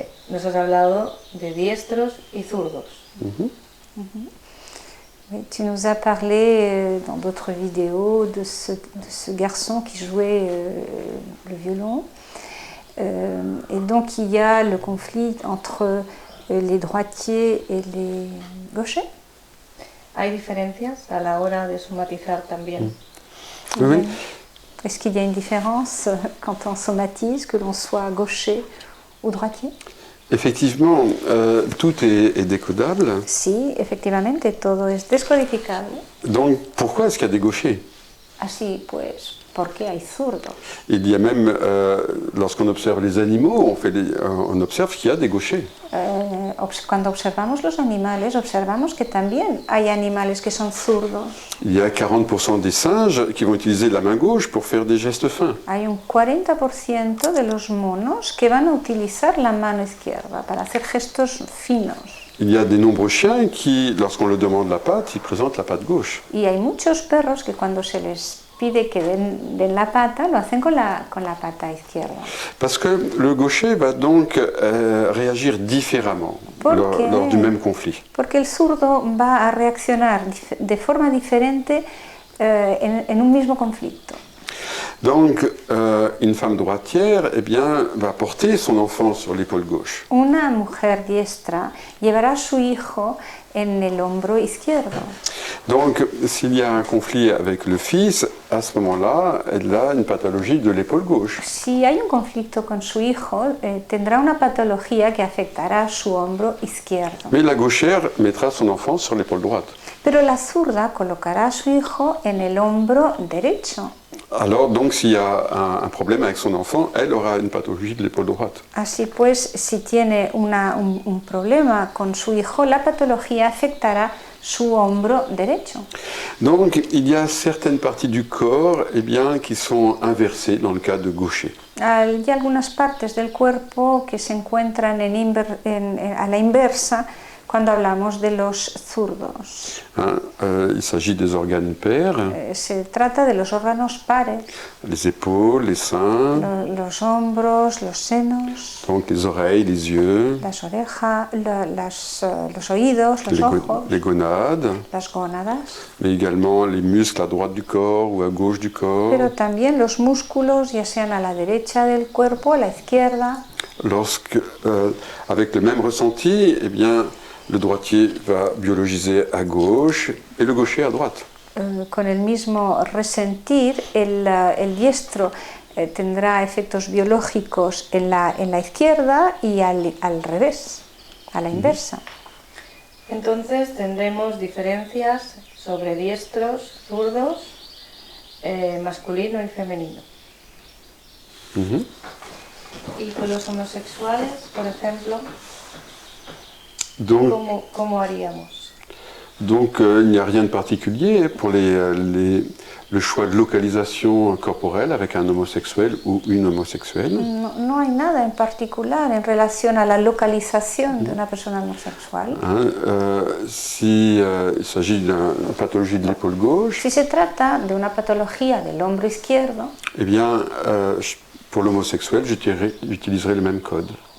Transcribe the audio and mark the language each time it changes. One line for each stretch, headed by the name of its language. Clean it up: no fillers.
Spanish: Nos has hablado de diestros y zurdos.
French: Tu nous as parlé dans d'autres vidéos de ce garçon qui jouait le violon. Et donc il y a le conflit entre les droitiers et les gauchers.
Spanish: ¿Hay diferencias a la hora de somatizar también?
French: Oui. Est-ce qu'il y a une différence quand on somatise, que l'on soit gaucher ou droitier? Effectivement, tout est décodable.
Spanish: Sí, efectivamente, todo es descodificable.
French: Donc, pourquoi est-ce qu'il y a des gauchers?
Spanish: Así pues, ¿por qué hay zurdos?
French: Il y a même, lorsqu'on observe les animaux, on observe qu'il y a des gauchers.
Spanish: Cuando observamos los animales, observamos que también hay animales que son zurdos.
French: Il y a 40% des singes qui vont utiliser la main gauche pour faire des gestes fins.
Spanish: Hay un 40% de los monos que van a utilizar la mano izquierda para hacer gestos finos.
French: Il y a de nombreux chiens qui, lorsqu'on leur demande la patte, ils présentent la patte gauche.
Spanish: Y hay muchos perros que cuando se les pide que den la pata, lo hacen con la pata izquierda.
French: Parce que le gaucher va donc réagir différemment lors du même conflit.
Spanish: Porque el zurdo va a reaccionar de forma diferente en un mismo conflicto.
French: Donc, une femme droitière, eh bien, va porter son enfant sur l'épaule gauche.
Spanish: Una mujer diestra llevará a su hijo en el hombro izquierdo.
French: Donc, s'il y a un conflit avec le fils, à ce moment-là, elle a une pathologie de l'épaule gauche.
Spanish: Si hay un conflicto con su hijo, tendrá una patología que afectará su hombro izquierdo.
French: Mais la gauchère mettra son enfant sur l'épaule droite.
Spanish: Pero la zurda colocará a su hijo en el hombro derecho.
French: Alors, donc, s'il y a un problème avec son enfant, elle aura une pathologie de l'épaule droite.
Spanish: Así pues, si tiene un problema con su hijo, la patología afectará su hombro derecho.
French: Donc, il y a certaines parties du corps eh bien, qui sont inversées dans le cas de gaucher.
Spanish: Hay algunas partes del cuerpo que se encuentran a la inversa cuando hablamos de los zurdos.
French: Il s'agit des organes pairs,
Spanish: Se trata de los órganos pares,
French: les épaules, les seins,
Spanish: los hombros, los senos,
French: donc les oreilles, les yeux,
Spanish: las orejas, los oídos, los ojos,
French: les gonades,
Spanish: las gónadas,
French: mais également les muscles à droite du corps ou à gauche du corps.
Spanish: pero también los músculos, ya sean a la derecha del cuerpo, a la izquierda.
French: Lorsque, avec le même ressenti, eh bien, le droitier va biologiser à gauche et le gaucher à droite.
Spanish: Con el mismo resentir, el diestro tendrá efectos biológicos en la izquierda y al revés, a la inversa. Entonces tendremos diferencias sobre diestros, zurdos, masculino y femenino. Mhm. Y con los homosexuales, por ejemplo,
French: Donc,
Spanish: ¿cómo haríamos?
French: Donc il n'y a rien de particulier pour le choix de localisation corporelle avec un homosexuel ou une homosexuelle.
Spanish: No hay nada en particular en relación a la localización de una persona homosexual.
French: Si il s'agit d'une pathologie de l'épaule gauche,
Spanish: Si se trata de una patología del hombro izquierdo,
French: eh bien, pour l'homosexuel, j'utiliserai le même code.